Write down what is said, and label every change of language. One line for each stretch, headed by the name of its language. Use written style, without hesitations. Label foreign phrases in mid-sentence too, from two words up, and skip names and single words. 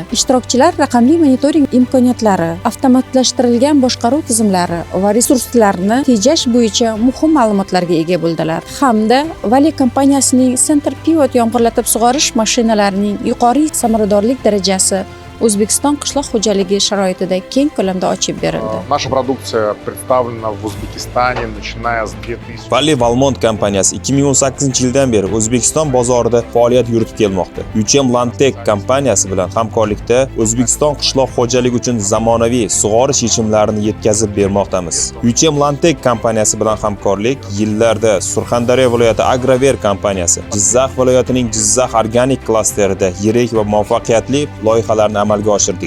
Uzbek: Ishtirokchilar raqamli monitoring imkoniyatlari, avtomatlashtirilgan boshqaruv tizimlari va resurslarni tejash bo'yicha muhim ma'lumotlarga ega bo'ldilar. Hamda Valley kompaniyasining Center Pivot yomg'irlatib sug'orish mashinalarining yuqori samaradorlik darajasi O'zbekiston qishloq xo'jaligi sharoitida keng ko'lamda ochib berildi.
Russian: Наша продукция представлена в Узбекистане, начиная с 2000.
Uzbek: Valley Valmont kompaniyasi 2018-yildan beri O'zbekiston bozorida faoliyat yuritib kelmoqda. UCM Lantec kompaniyasi bilan hamkorlikda O'zbekiston qishloq xo'jaligi uchun zamonaviy sug'orish yechimlarini yetkazib bermoqdamiz. UCM Lantec kompaniyasi bilan hamkorlik yillarda Surxondaryo viloyati Agrover kompaniyasi, Jizzax viloyatining Jizzax organik klasterida yirik va muvaffaqiyatli loyihalarni amalga oshirdik.